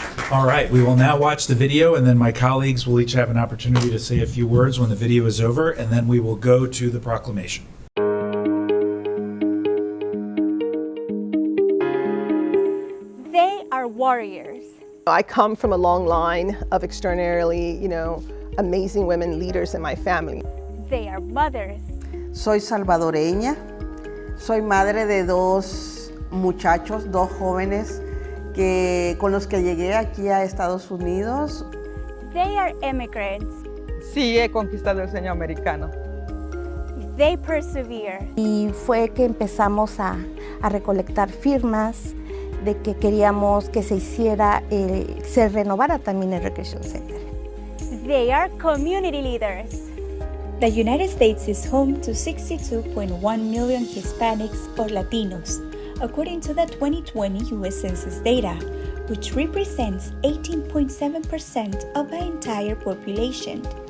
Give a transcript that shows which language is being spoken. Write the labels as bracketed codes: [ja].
[en] All right, we will now watch the video, and then my colleagues will each have an opportunity to say a few words when the video is over, and then we will go to the proclamation. They are warriors. I come from a long line of extraordinarily, amazing women leaders in my family. They are mothers. [es] Soy salvadoreña. Soy madre de 2 muchachos, 2 jóvenes con los que llegué aquí a Estados Unidos. [en] They are immigrants. [es] Sí, he conquistado el sueño americano. [en] They persevere. [es] Y fue que empezamos a recolectar firmas de que queríamos que se renovara también el Recreation Center. [en] They are community leaders. The United States is home to 62.1 million Hispanics or Latinos, according to the 2020 U.S. Census data, which represents 18.7% of the entire population.